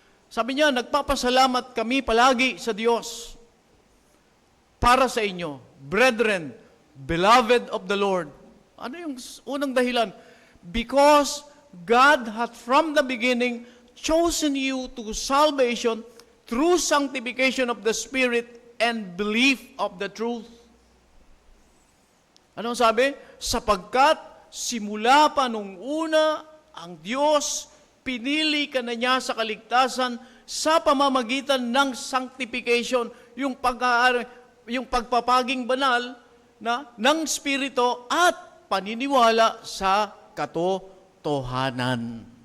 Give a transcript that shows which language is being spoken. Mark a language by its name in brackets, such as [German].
[Filipino] Sabi niya, nagpapasalamat kami palagi sa Diyos para sa inyo. [English] Brethren, beloved of the Lord. [Filipino] Ano yung unang dahilan? [English] Because God hath from the beginning chosen you to salvation through sanctification of the Spirit and belief of the truth. [Filipino] Ano sabi? Sapagkat simula pa nung una, ang Diyos, pinili ka na niya sa kaligtasan sa pamamagitan ng sanctification, yung pagpapaging banal ng Espiritu at paniniwala sa katotohanan.